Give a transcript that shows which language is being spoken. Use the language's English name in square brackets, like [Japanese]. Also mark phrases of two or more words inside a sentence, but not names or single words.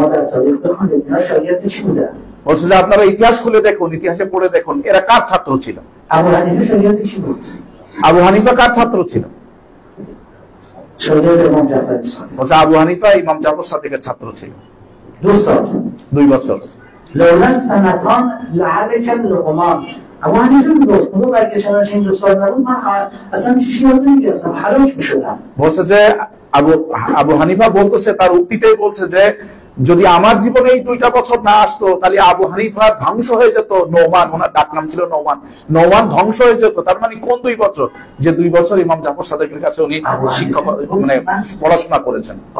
[Bangla] বলছে যে আপনারা ইতিহাস খুলে দেখুন, ইতিহাসে পড়ে দেখুন এরা কার ছাত্র ছিল। আবু হানিফা কার ছাত্র ছিল? বলছে আবু হানিফা ইমাম জাফর সাদিকের ছাত্র ছিল 2 বছর। [Persian] আবু হানিফা میگفت اون اگه چنانچه این 2 سال نبود من اصلا چیزی یاد نمیگرفتم هلاک میشدم। [Bangla] বলছে যে আবু হানিফা বলতেছে, তার উক্তিতেই বলছে যে যদি আমার জীবনে এই 2টা বছর না আসতো তাহলে আবু হানিফা ধ্বংস হয়ে যেত। নোমান, ওনার ডাক নাম ছিল নোমান, নোমান ধ্বংস হয়ে যেত। তার মানে কোন 2 বছর? যে 2 বছর ইমাম জাফর সাদিকের কাছে উনি শিক্ষক মানে পড়াশোনা করেছেন।